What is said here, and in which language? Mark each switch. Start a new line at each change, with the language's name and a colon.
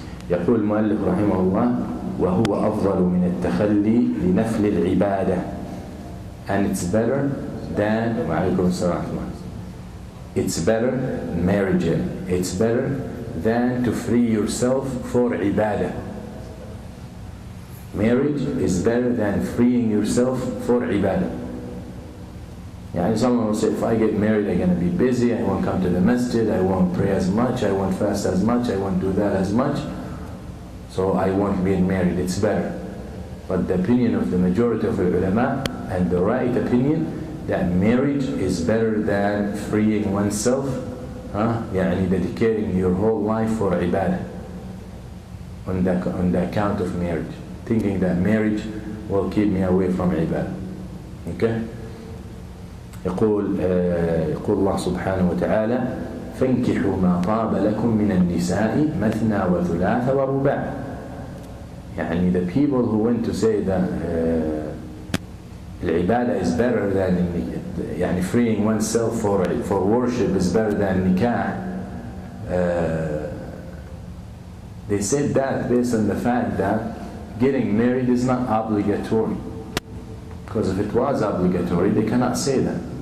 Arabic: يقول المؤلف رحمه الله وهو أفضل من التخلي لنفل العبادة,
English: and it's better than
Arabic: وعليكم السلام.
English: It's better, marriage, it's better than to free yourself for ibadah. Marriage is better than freeing yourself for ibadah. Someone will say, if I get married, I'm going to be busy, I won't come to the masjid, I won't pray as much, I won't fast as much, I won't do that as much, so I won't get married. It's better. But the opinion of the majority of the ulama, and the right opinion, that marriage is better than freeing oneself, dedicating your whole life for ibadah on the account of marriage, thinking that marriage will keep me away from ibadah. Okay?
Arabic: يقول الله سبحانه وتعالى فانكحوا ما طاب لكم من النساء مثنى وثلاث ورباع.
English: The people who went to say that العبادة is better than freeing oneself for worship is better than nikah, they said that based on the fact that getting married is not obligatory, because if it was obligatory they cannot say that.